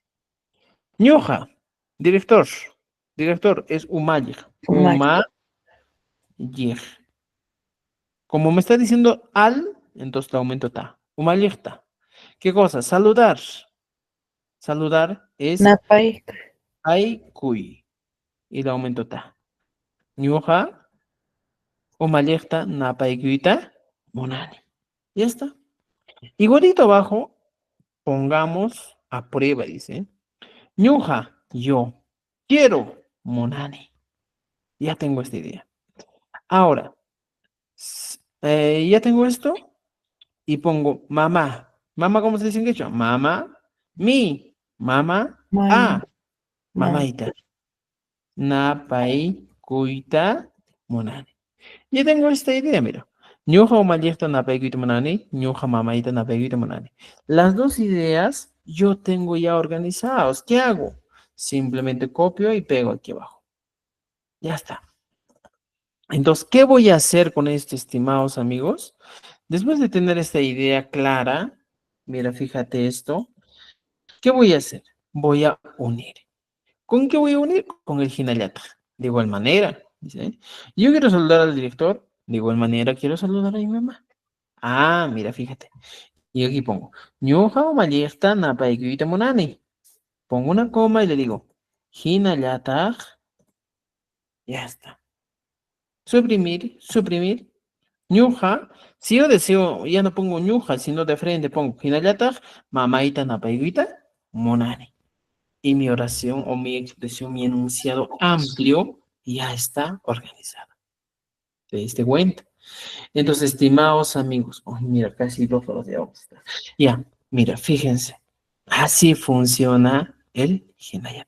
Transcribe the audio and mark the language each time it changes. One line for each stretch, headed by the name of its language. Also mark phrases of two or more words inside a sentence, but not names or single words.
Spanish: Ñoja, director. Director es umayig. Umayig. Como me está diciendo al, entonces le aumento ta. Umayigta. ¿Qué cosa? Saludar. Saludar es
Quechua: Napay. ay cuy.
Spanish: Y le aumento ta.
Quechua: Ñoja, umayigta, napaikuita, monani.
Spanish: Ya está. Igualito abajo, pongamos a prueba, dice. Ñuja, yo. Quiero, monani. Ya tengo esta idea. Ahora, ya tengo esto y pongo mamá. Mamá, ¿cómo se dice en quechua? Mamá, mi, mamá,
Quechua: Man, man. mamaita. Napai, kuita, monani.
Spanish: Ya tengo esta idea, mira.
Quechua: Ñuja umayekta napai kuita monani, ñuja mamaita napai kuita monani.
Spanish: Las dos ideas yo tengo ya organizados. ¿Qué hago? Simplemente copio y pego aquí abajo. Ya está. Entonces, ¿qué voy a hacer con esto, estimados amigos? Después de tener esta idea clara, mira, fíjate esto, ¿qué voy a hacer? Voy a unir. ¿Con qué voy a unir? Con el Hinayata. De igual manera, dice, yo quiero saludar al director, de igual manera quiero saludar a mi mamá. Ah, mira, fíjate. Y aquí pongo,
Quechua: ñuja mayesta napaikuita monani.
Spanish: Pongo una coma y le digo, Hinayata. Ya está. Suprimir, suprimir. Ñuja, si yo deseo, ya no pongo ñuja, sino de frente pongo
Quechua: Hinayata, mamaita napaiguita, monani.
Spanish: Y mi oración o mi expresión, mi enunciado amplio ya está organizado. ¿Te diste cuenta? Entonces, estimados amigos, oh, mira, casi 2 horas de agua. Ya, mira, fíjense. Así funciona el Hinayata.